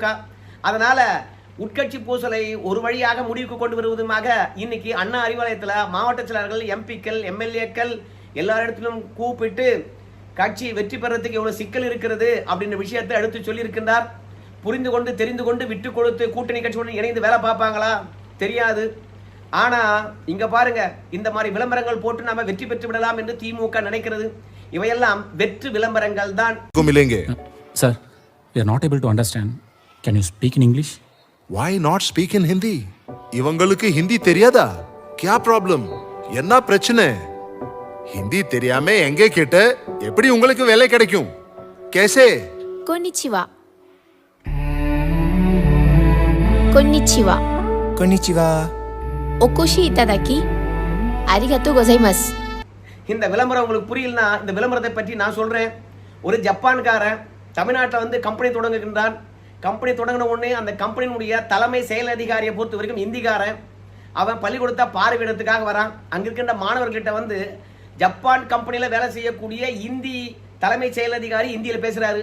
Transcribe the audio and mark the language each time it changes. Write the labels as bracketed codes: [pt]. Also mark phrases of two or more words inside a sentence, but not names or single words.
[ta] அதனால உட்கட்சி பூசலை ஒரு வழியாக முடிவுக்கு கொண்டு வருவதுமாக இன்னைக்கு அண்ணா அறிவாலயத்துல மாவட்ட செயலாளர்கள், எம்பிக்கள், எம்எல்ஏக்கள் எல்லா இடத்திலும் கூப்பிட்டு கட்சி வெற்றி பெறறதுக்கு எவ்வளவு சிக்கல் இருக்கிறது அப்படின்ற விஷயத்தை எடுத்து சொல்லி இருக்கின்றார். புரிந்து கொண்டு தெரிந்து கொண்டு விட்டு கொடுத்து கூட்டணி கட்சியுடன் இணைந்து வேலை பார்ப்பாங்களா தெரியாது. ஆனா இங்க பாருங்க, இந்த மாதிரி விளம்பரங்கள் போட்டு நாம வெற்றி பெற்று விடலாம் என்று திமுக நினைக்கிறது. இவையெல்லாம் வெற்று விளம்பரங்கள் தான். [en] Sir, we are not able to understand. Can you speak in English? Why not speak in Hindi? [ta] இவங்களுக்கு ஹிந்தி தெரியாதா? [hi] क्या प्रॉब्लम? [ta] என்ன பிரச்சனை? ஹிந்தி தெரியாம எங்க கேட்ட எப்படி உங்களுக்கு வேலை கிடைக்கும்? [hi] कैसे? [ja] Konnichiwa. Konnichiwa. Konnichiwa. お越しいただきありがとうございます. [ta] இந்த விளம்பரம் உங்களுக்கு புரியலனா இந்த விளம்பரத்தை பற்றி நான் சொல்றேன். ஒரு ஜப்பான்காரன் தமிழ்நாட்டில் வந்து கம்பெனி தொடங்குகின்றான். கம்பெனி தொடங்கின உடனே அந்த கம்பெனியினுடைய தலைமை செயல் அதிகாரியை பொறுத்த வரைக்கும் இந்திக்காரன். அவன் பள்ளிக்கூடத்தை பார்வையிடத்துக்காக வரான். அங்க இருக்கின்ற மாணவர்கிட்ட வந்து ஜப்பான் கம்பெனியில் வேலை செய்யக்கூடிய இந்தி தலைமை செயல் அதிகாரி இந்தியில் பேசுறாரு.